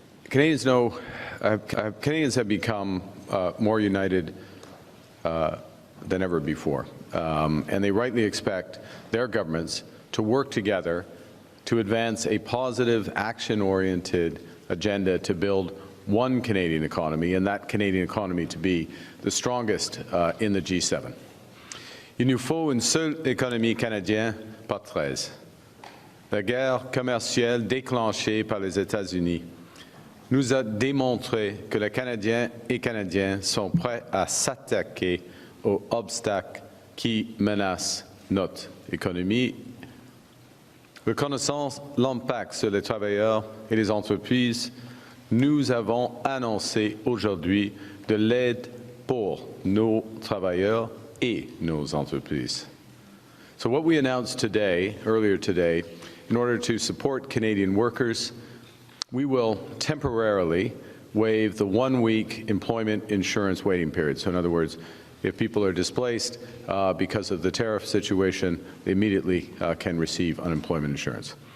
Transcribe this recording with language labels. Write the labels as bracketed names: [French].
[English] Canadians have become more united than ever before, and they rightly expect their governments to work together to advance a positive, action-oriented agenda to build one Canadian economy, and that Canadian economy to be the strongest in the G7. [French] Il nous faut une seule économie canadienne, pas 13. La guerre commerciale déclenchée par les États-Unis nous a démontré que les Canadiens et Canadiennes sont prêts à s'attaquer aux obstacles qui menacent notre économie. Reconnaissant l'impact sur les travailleurs et les entreprises, nous avons annoncé aujourd'hui de l'aide pour nos travailleurs et nos entreprises. [English] So what we announced today, earlier today, in order to support Canadian workers, we will temporarily waive the one-week employment insurance waiting period. So in other words, if people are displaced because of the tariff situation, they immediately can receive unemployment insurance.